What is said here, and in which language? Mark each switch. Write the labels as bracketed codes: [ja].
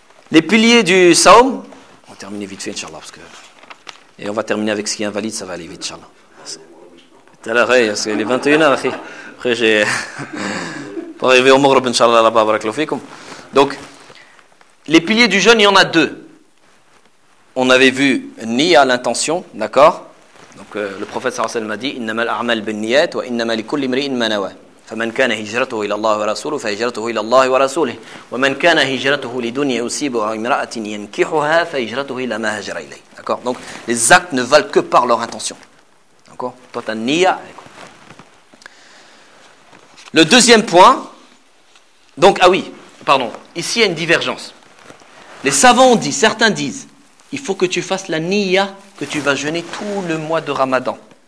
[fr] Les piliers du Saum, on va terminer vite fait, Inch'Allah, parce que... Et on va terminer avec ce qui est invalide, ça va aller vite, Inch'Allah. Tout à l'heure, parce qu'il est 21h, après j'ai... Pour arriver au Maghreb, Inch'Allah, là-bas, barakallahu. Donc, les piliers du jeûne, il y en a deux. On avait vu niya, l'intention, d'accord. Donc, le prophète, sallallahu alayhi wa sallam, a dit [ar] « Innama al-a'mal bin-niyat wa innama likulli imri'in ma nawa » فمن كان هجرته الى الله ورسوله فهجرته الى الله ورسوله ومن كان هجرته لدنيا يصيبها امراه ينكحها فهجرته الى ما هاجر اليه. [fr] D'accord, donc les actes ne valent que par leur intention. D'accord, toi t'as niya. Le deuxième point, donc ah oui, pardon, ici il y a une divergence. Les savants disent, certains disent, il faut que tu fasses la niya que tu vas jeûner tout le mois de Ramadan.